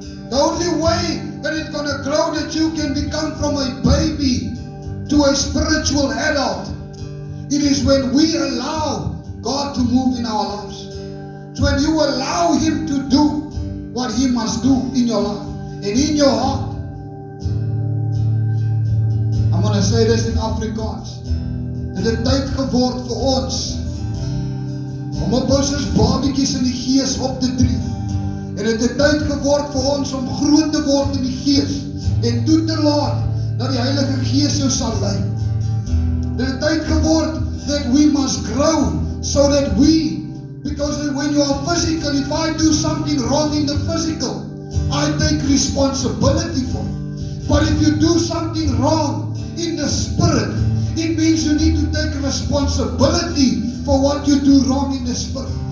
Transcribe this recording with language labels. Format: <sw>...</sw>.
<en>The only way that it's going to grow, that you can become from a baby to a spiritual adult, it is when we allow God to move in our lives. It's when you allow Him to do what He must do in your life and in your heart. I'm going to say this in Afrikaans.</en> <af>Dit het tyd geword vir ons om op ons babetjies in die gees op te tree. En dit het tyd geword vir ons om groot te word in die gees en toe te laat dat die Heilige Gees jou sal lei. Dit het tyd geword</af> <en>that we must grow so that we, because when you are physical, if I do something wrong in the physical, I take responsibility for it. But if you do something wrong in the spirit, it means you need to take responsibility for what you do wrong in the spirit.</en>